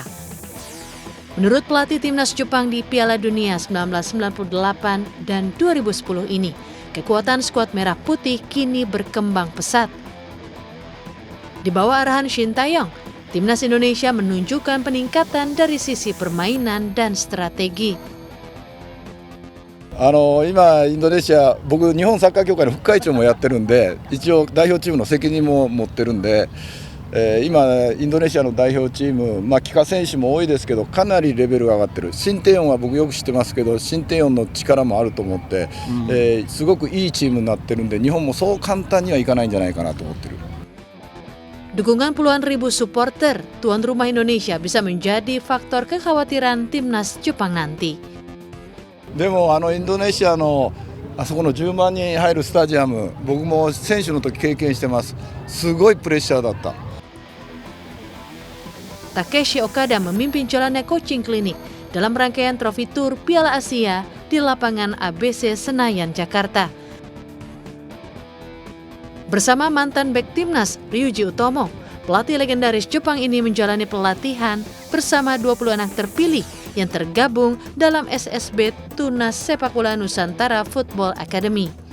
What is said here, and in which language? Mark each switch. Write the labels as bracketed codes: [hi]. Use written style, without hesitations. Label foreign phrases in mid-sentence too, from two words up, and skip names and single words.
[id] Menurut pelatih timnas Jepang di Piala Dunia 1998 dan 2010 ini, kekuatan skuad Merah Putih kini berkembang pesat. Di bawah arahan Shin Tae-yong, timnas Indonesia menunjukkan peningkatan dari sisi permainan dan strategi. [ja] 今、インドネシア、僕、日本サッカー協会の副会長もやってるんで、一応、代表チームの責任も持ってるんで、今、インドネシアの代表チーム、帰化選手も多いですけど、かなりレベルが上がってる、シンテヨンは僕、よく知ってますけど、シンテヨンの力もあると思って、すごくいいチームになってるんで、日本もそう簡単にはいかないんじゃないかなと思ってる。 [id] Dukungan puluhan ribu supporter tuan rumah Indonesia bisa menjadi faktor kekhawatiran timnas Jepang nanti. [ja] でもインドネシアのあそこの10万人入るスタジアム、僕も選手の時経験してます。すごいプレッシャーだった。 [id] Takeshi Okada memimpin jalannya coaching klinik dalam rangkaian trofi tur Piala Asia di lapangan ABC Senayan, Jakarta. Bersama mantan bek timnas Ryuji Utomo, pelatih legendaris Jepang ini menjalani pelatihan bersama 20 anak terpilih yang tergabung dalam SSB Tunas Sepak Bola Nusantara Football Academy.